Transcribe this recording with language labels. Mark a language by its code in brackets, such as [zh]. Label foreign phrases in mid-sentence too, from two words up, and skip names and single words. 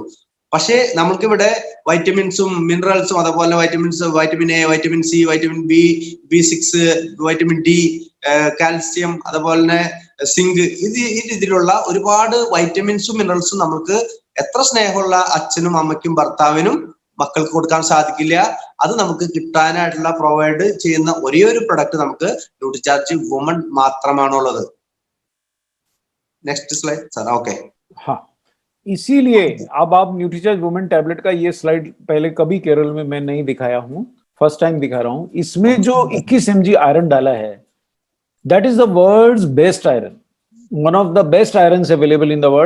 [ml] പക്ഷേ നമുക്കിവിടെ വൈറ്റമിൻസും മിനറൽസും അതുപോലെ വൈറ്റമിൻ എ, വൈറ്റമിൻ സി, വൈറ്റമിൻ B6, വൈറ്റമിൻ ഡി, കാൽസ്യം, അതുപോലെ തന്നെ സിങ്ക്, ഈ രീതിയിലുള്ള ഒരുപാട് വൈറ്റമിൻസും മിനറൽസും നമുക്ക് എത്ര സ്നേഹമുള്ള അച്ഛനും അമ്മയ്ക്കും ഭർത്താവിനും മക്കൾക്ക് കൊടുക്കാൻ സാധിക്കില്ല. അത് നമുക്ക് കിട്ടാനായിട്ടുള്ള പ്രൊവൈഡ് ചെയ്യുന്ന ഒരേ ഒരു പ്രൊഡക്റ്റ് നമുക്ക് ന്യൂട്രിചാർജ് വുമൺ മാത്രമാണുള്ളത്. [en] next slide sir. okay [hi] हाँ, इसीलिए अब आप न्यूट्रीचार्ज वुमेन टैबलेट का ये स्लाइड पहले कभी केरल में मैं नहीं दिखाया हूँ, [en] first time [hi] दिखा रहा हूँ. इसमें जो 21 mg आयरन डाला है, [en] that is the world's best iron, one of the best irons available in the world.